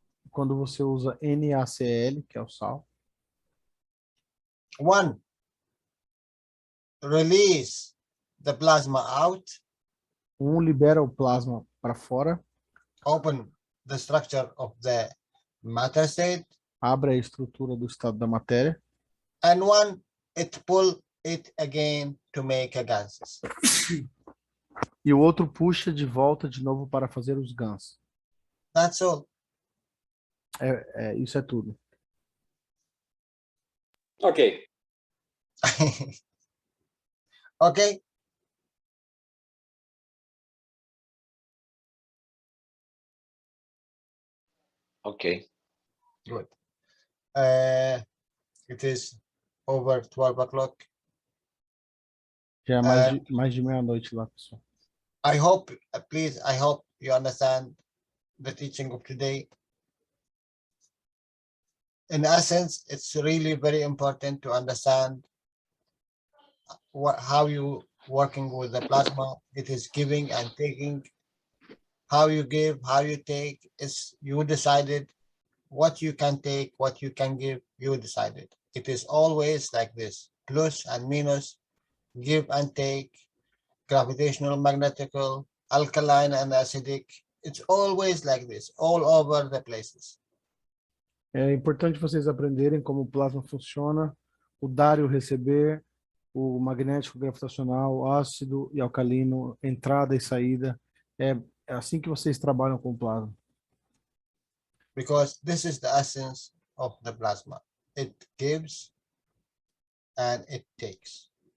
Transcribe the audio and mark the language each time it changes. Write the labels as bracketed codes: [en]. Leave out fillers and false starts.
[pt] quando você usa NaCl, que é o sal, [en] one release the plasma out, [pt] libera o plasma para fora, [en] open the structure of the matter state, [pt] abre a estrutura do estado da matéria, [en] and one it pull it again to make a gases. [pt] e o outro puxa de volta de novo para fazer os GANs. [en] That's all. [pt] Isso é tudo. Ok. Okay. Ok. [en] Good. It is over 12 o'clock. [pt] Já é mais de meia-noite lá, pessoal. [en] I hope you understand the teaching of today. In essence, it's really very important to understand how you working with the plasma. It is giving and taking. How you give, how you take, is you decided what you can take, what you can give, you decided. It is always like this, plus and minus, give and take, gravitational, magnetical, alkaline and acidic. It's always like this, all over the places. [pt] É importante vocês aprenderem como o plasma funciona, o dar e o receber, o magnético, gravitacional, ácido e alcalino, entrada e saída. É assim que vocês trabalham com o plasma. [en] Because this is the essence of the plasma. It gives and it takes.